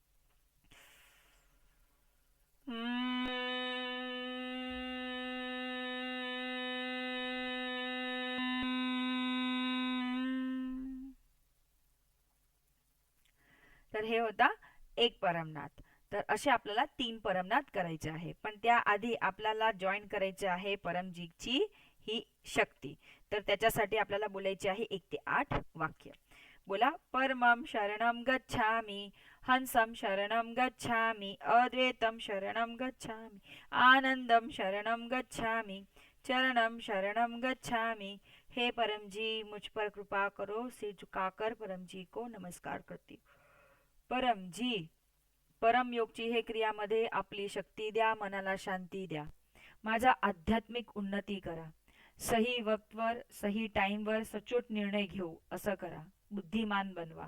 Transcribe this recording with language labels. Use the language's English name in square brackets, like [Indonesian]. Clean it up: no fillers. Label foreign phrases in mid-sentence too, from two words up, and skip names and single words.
[Marathi] तर हे होता एक परमनाद. तर असे आपल्याला 3 परमनाद करायचे आहे. पण त्याआधी आपल्याला जॉईन करायचे आहे परमजीची ही शक्ती. तर त्याच्यासाठी आपल्याला बोलायचे आहे 1 ते 8 वाक्य. बोला. [Sanskrit] परमं शरणं गच्छामि, हंसं शरणं गच्छामि, अद्वैतं शरणं गच्छामि, आनंदं शरणं गच्छामि, चरणं शरणं गच्छामि. [Hindi] हे परम जी मुझ पर कृपा करो, सिर झुकाकर परम जी को नमस्कार करती. [Marathi] परम जी परम योगची हे क्रियामध्ये आपली शक्ती द्या, मनाला शांती द्या. माझा आध्यात्मिक उन्नती करा. [Hindi] सही वक्तवर [Marathi] सही टाईमवर सचोट निर्णय घेऊ असं करा. बुद्धिमान बनवा.